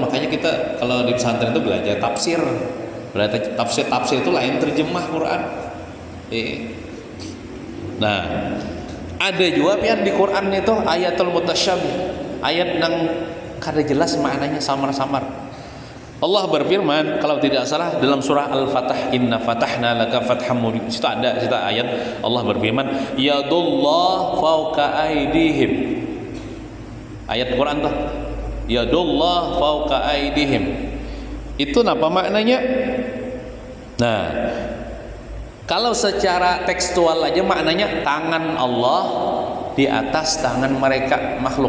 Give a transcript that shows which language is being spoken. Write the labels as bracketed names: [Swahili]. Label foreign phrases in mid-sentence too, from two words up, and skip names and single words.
[Indonesian] Makanya kita kalau di pesantren itu belajar tafsir. Tafsir itu lain terjemah Quran. [Banjar] Nah, ada juga pian di Quran itu [Arabic] ayatul mutasyabih, [Banjar] ayat yang kada jelas maknanya samar-samar. [Indonesian] Allah berfirman kalau tidak salah dalam surah Al-Fatah, [Arabic] inna fatahna laka fatham mubin. [Indonesian] Situ ada ayat Allah berfirman [Arabic] yadullah fauqa aidihim. [Indonesian] Ayat Quran tuh [Arabic] yadullah fauqa aidihim. [Indonesian] Itu apa maknanya? Nah, kalau secara tekstual aja maknanya tangan Allah di atas tangan mereka makhluk.